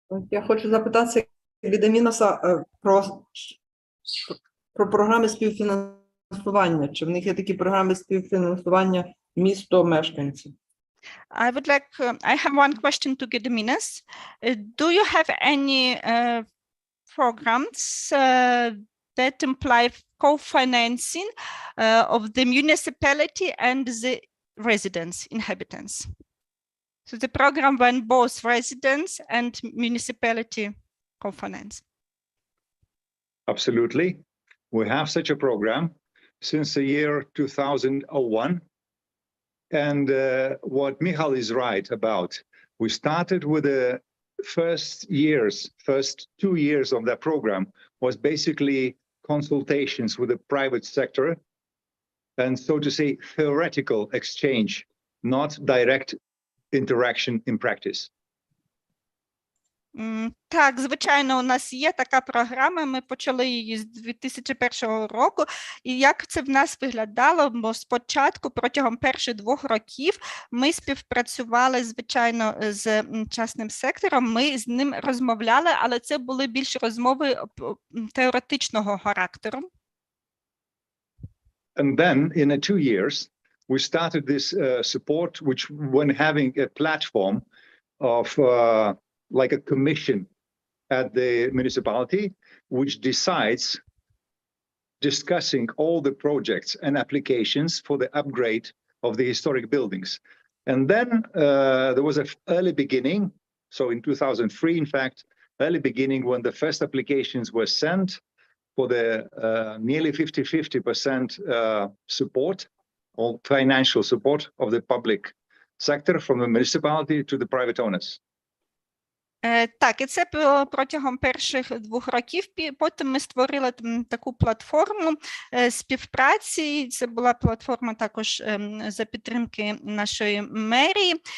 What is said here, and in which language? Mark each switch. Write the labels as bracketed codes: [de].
[uk] Я хочу запитатися Гедимінуса про програми співфінансування. Чи в них є такі програми співфінансування місто-мешканців? [en] I have one question to Gediminas. Do you have any programs that imply co-financing of the municipality and the residents, inhabitants? So the program went both residents and municipality components. Absolutely. We have such a program since the year 2001. And what Michal is right about, we started with the first 2 years of that program was basically consultations with the private sector and, so to say, theoretical exchange, not direct interaction in practice. [uk] Так, звичайно, у нас є така програма, ми почали її з 2001 року, і як це в нас виглядало, бо спочатку, протягом перших 2 років, ми співпрацювали, звичайно, з частним сектором, ми з ним розмовляли, але це були більш розмови теоретичного характеру. [en] And then, in 2 years, we started this support, which when having a platform of like a commission at the municipality, which decides discussing all the projects and applications for the upgrade of the historic buildings. And then there was an early beginning. So in 2003, in fact, early beginning when the first applications were sent for the nearly 50% support or financial support of the public sector from the municipality to the private owners. [uk] Так, і це протягом перших 2 років. Потім ми створили таку платформу співпраці. Це була платформа також за підтримки нашої мерії.